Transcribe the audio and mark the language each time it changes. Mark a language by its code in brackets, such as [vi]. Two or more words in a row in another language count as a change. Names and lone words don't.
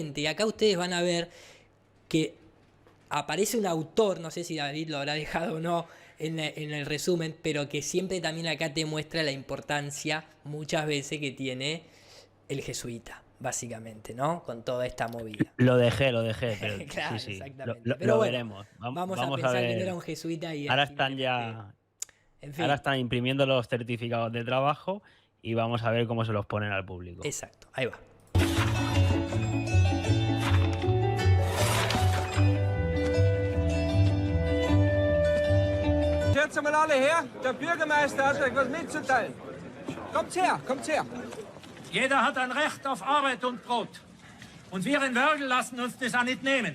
[es] Y acá ustedes van a ver que aparece un autor, no sé si David lo habrá dejado o no en el resumen, pero que siempre también acá te muestra la importancia muchas veces que tiene el jesuita, básicamente, ¿no? Con toda esta movida. Lo dejé, pero claro, sí. exactamente. Lo Pero bueno, veremos. Vamos a pensar que no era un jesuita y ahora están ya... En fin. Ahora están imprimiendo los certificados de trabajo y vamos a ver cómo se los ponen al público. Exacto, ahí va. [de] Jetzt mal alle her, der Bürgermeister hat euch was mitzuteilen. Kommt's her. Jeder hat ein Recht auf Arbeit und Brot. Und wir in Wörgl lassen uns das auch nicht nehmen.